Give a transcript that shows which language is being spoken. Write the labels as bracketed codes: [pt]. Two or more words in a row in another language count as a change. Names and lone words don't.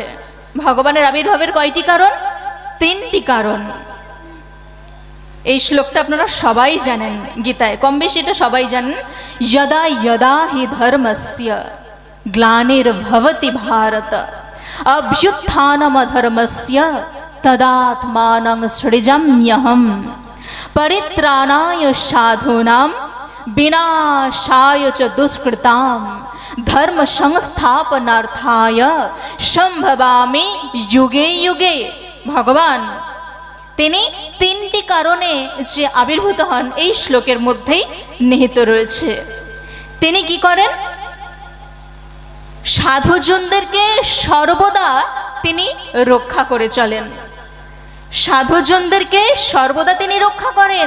[bn] ভগবানের আবির্ভাবের কয়টি কারণ? তিনটি কারণ। এই শ্লোকটা আপনারা সবাই জানেন, গীতায় কম বেশি এটা সবাই জানেন। [sa] যদা যদা হি ধর্মস্য গ্লানির্ভবতি ভারত অভ্যুত্থানমধর্মস্য তদাত্মানং সৃজাম্যহম পরিত্রাণায় সাধূনাং বিনাশায় চ দুষ্কৃতাম ধর্ম সংস্থাপনার্থায় সম্ভবামি যুগে যুগে। [bn] ভগবান তিনি তিনটি কারণে যে আবির্ভূত হন এই শ্লোকের মধ্যেই নিহিত রয়েছে। তিনি কি করেন? সাধুজনদেরকে সর্বদা তিনি রক্ষা করে চলেন, সাধুজনদেরকে সর্বদা তিনি রক্ষা করেন।